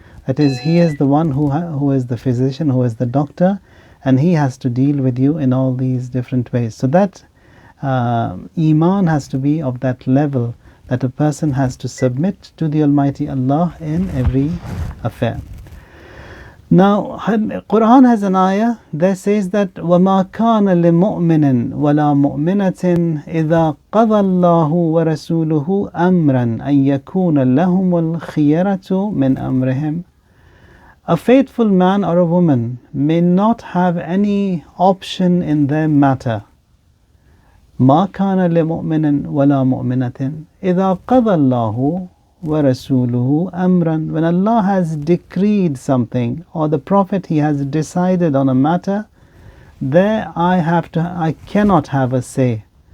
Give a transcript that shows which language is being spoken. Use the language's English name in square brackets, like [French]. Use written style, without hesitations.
[English] That is, He is the one who is the physician, who is the doctor, and He has to deal with you in all these different ways. So that Iman has to be of that level, that a person has to submit to the Almighty Allah in every affair. Now, Quran has an ayah that says that [Arabic] وَمَا كَانَ لِمُؤْمِنٍ وَلَا مُؤْمِنَةٍ إِذَا قَضَى اللَّهُ وَرَسُولُهُ أَمْرًا أَن يَكُونَ لَهُمُ الْخِيَرَةُ مِنْ أَمْرِهِمْ. [English] A faithful man or a woman may not have any option in their matter. [Arabic] مَا كَانَ لِمُؤْمِنٍ وَلَا مُؤْمِنَةٍ إِذَا قَضَى اللَّهُ وَرَسُولُهُ أَمْرًا. [English] When Allah has decreed something, or the Prophet He has decided on a matter, there I cannot have a say.